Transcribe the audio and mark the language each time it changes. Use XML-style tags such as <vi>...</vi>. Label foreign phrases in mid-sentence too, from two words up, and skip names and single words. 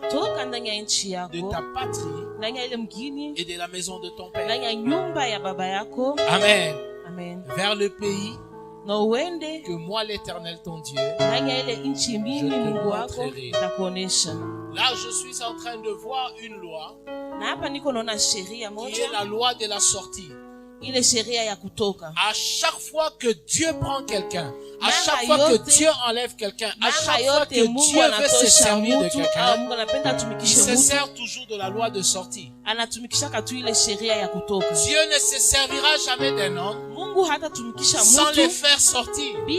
<sw>toka ndani ya nchi yako,</sw> <fr>de ta patrie,</fr> <sw>ndani ya ile mgini,</sw> <fr>et de la maison de ton père,</fr> <sw>ndani ya nyumba ya baba yako. Amen. Amen.</sw> <fr>Vers le pays</fr> <sw>na uende</sw> <fr>que moi l'Éternel ton Dieu,</fr> <sw>ndani ya ile nchi mimi Mungu wako nitakuonesha.</sw> <fr>Là je suis en train de voir une loi,</fr> <sw>na hapa niko naona sheria moja,</sw> <fr>qui est la loi de la sortie.</fr> <sw>Ile sheria ya kutoka.</sw> <fr>À chaque fois que Dieu prend quelqu'un, à chaque fois que Dieu enlève quelqu'un, à chaque fois que Dieu veut se servir de quelqu'un, il se sert toujours de la loi de sortie. Dieu ne se servira jamais d'un homme sans les faire sortir.</fr>